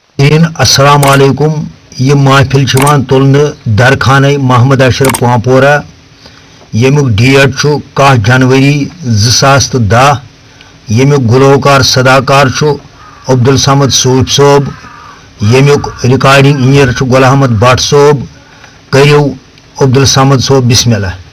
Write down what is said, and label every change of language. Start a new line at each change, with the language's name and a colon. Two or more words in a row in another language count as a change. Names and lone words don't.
Arabic: السلام عليكم.
Kashmiri: ये महफिल तुलन दरखान मोहम्मद अशरफ पापोरा यमुक डेट 10 जनवरी 2010। यमुक गुलवकार सदाकार अब्दुल समद सूफ सोब। यमुक रिकॉर्डिंग इंजीनियर गुल अहमद भट्ट सोब। करियो अब्दुल समद सोब बिस्मिल्लाह।